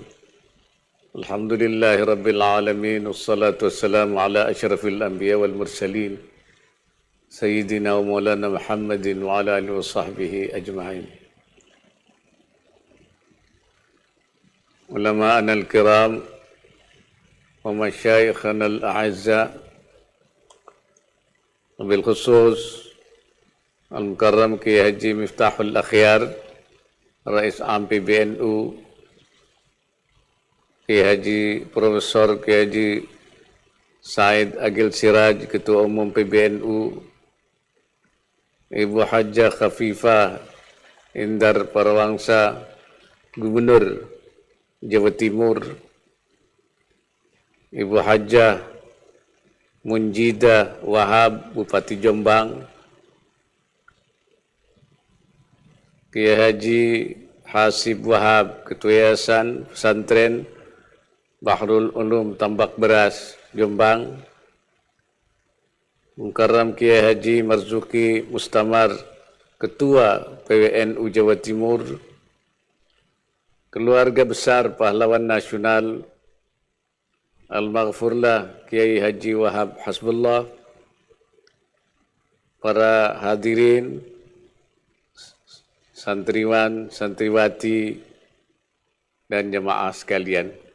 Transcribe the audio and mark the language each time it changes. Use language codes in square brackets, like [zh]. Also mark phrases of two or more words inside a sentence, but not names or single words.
[ar] الحمد لله رب العالمين. والصلاة والسلام على أشرف الأنبياء والمرسلين. سيدنا ومولانا محمد وعلى آله وصحبه أجمعين. علماؤنا الكرام ومشايخنا الأعزاء، بالخصوص المكرم Kiai Haji Miftahul Akhyar، رئيس عام PBNU, [id] Kiai Haji Profesor Kiai Haji Said Agil Siraj, Ketua Umum PBNU, Ibu Hajjah Khafifah Indar Parawangsa, Gubernur Jawa Timur, Ibu Hajjah Munjidah Wahab, Bupati Jombang, Kiai Haji Hasib Wahab, Ketua Yayasan Pesantren Bahrul Ulum Tambak Beras, Jombang, Mukarram Kiai Haji Marzuki Mustamar, Ketua PWNU Jawa Timur, keluarga besar pahlawan nasional Al-Maghfurlah Kiai Haji Wahab Hasbullah, para hadirin, santriwan, santriwati, dan jemaah sekalian.